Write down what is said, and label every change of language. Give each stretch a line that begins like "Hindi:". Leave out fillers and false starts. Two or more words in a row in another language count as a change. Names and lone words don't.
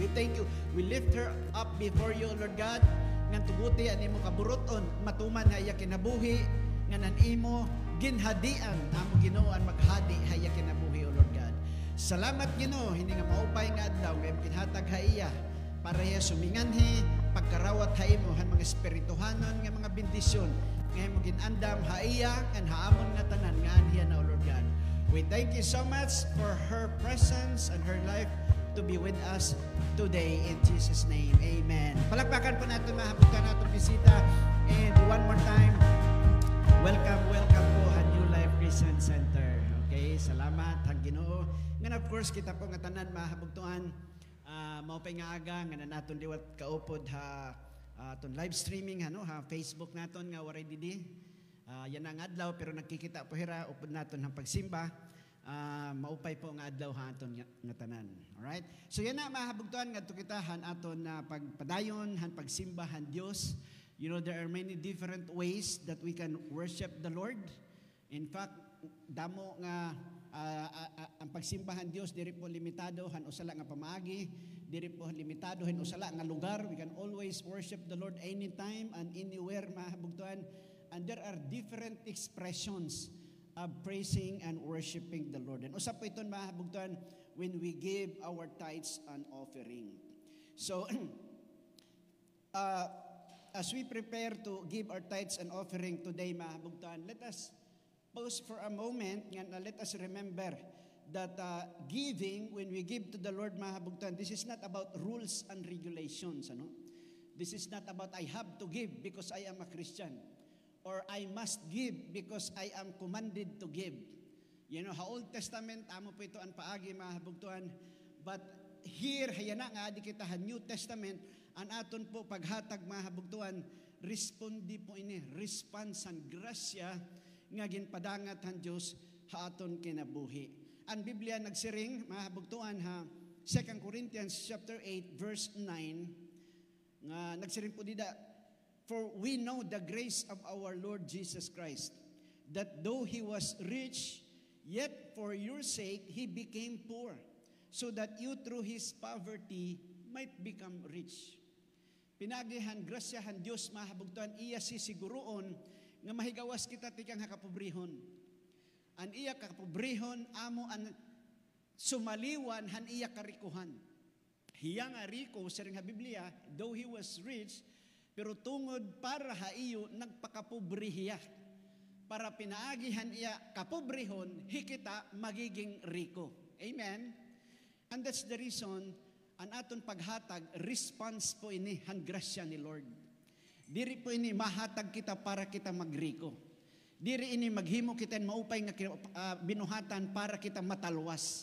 English: We thank you. We lift her up before you, O Lord God.
Waray: Ngan tubuti an imo kaburuton matuman ha iya kinabuhi ngan an imo ginhadian amo Ginoo ang maghadi ha iya kinabuhi,
English: O Lord God.
Waray: Salamat Ginoo hindi nga maupay nga adlaw nga kinhatag ha iya para iya suminganhi pagkarawat ha imo han mga espirituhanon nga mga bendisyon nga imo ginandam ha iya kan haamon nga tanan nga anhiya na,
English: O Lord God. We thank you so much for her presence and her life to be with us today in Jesus' name.
Filipino: Amen. Palakpakan po natin mahabutan natin bisita,
English: and one more time welcome po sa New Life Christian Center.
Waray: Okay, salamat ang Ginoo. Ngan
English: of course
Waray: kita po nga tanan mahabugtuan maupay nga aga nga naton liwat kaupod ha aton
English: live streaming
Waray: ha Facebook naton nga waray didi. Yan ang adlaw pero nagkikita po hira upod naton ang pagsimba. Maupay po nga adlaw ha aton nga tanan. Alright? So yan na mahabugtuan nga kita han aton na pagpadayon han pagsimba han Dios.
English: You know, there are many different ways that we can worship the Lord. In fact,
Waray: damo nga ang pagsimbahan Dios diri po limitado han usala nga pamaagi, diri po limitado han usala nga lugar.
English: We can always worship the Lord anytime and anywhere mahabugtuan. And there are different expressions of praising and worshiping the Lord. And
Waray: usa po iton mahabugtuan
English: when we give our tithes and offering. So as we prepare to give our tithes and offering today, mahabugtuan, let us pause for a moment and let us remember that giving, when we give to the Lord, mahabugtuan, this is not about rules and regulations. This is not about I have to give because I am a Christian, or I must give because I am commanded to give. You know, ha Old Testament,
Waray: amo po ito ang paagi, mahabugtuan,
English: but here,
Waray: hayana nga, di kita ha New Testament, ang aton po paghatag mahabugtuan, respondi po ini,
English: response and
Waray: grasya nga ginpadangat han Dios ha aton kinabuhi. Ang Biblia nagsiring mahabugtuan ha 2 Corinthians chapter 8 verse 9 nga nagsiring po dida,
English: for we know the grace of our Lord Jesus Christ, that though he was rich, yet for your sake he became poor, so that you through his poverty might become rich.
Waray: Pinagihan, grasyahan Diyos mahabugtuan, iya sisiguroon nga mahigawas kita tikang hakapobrihon. An iya kapobrihon, amo an sumaliwan, han iya karikuhan. Hiya nga riko, sa ring ha Biblia,
English: though he was rich,
Waray: pero tungod para ha iyo, nagpakapobrihiya. para pinaagihan iya kapobrehon, hikita magiging riko.
English: Amen? And that's the reason,
Waray: ang aton paghatag, response po ini, han grasya ni Lord. Diri po ini mahatag kita para kita magriko. Diri ini maghimo kita maupay nga binuhatan para kita matalwas.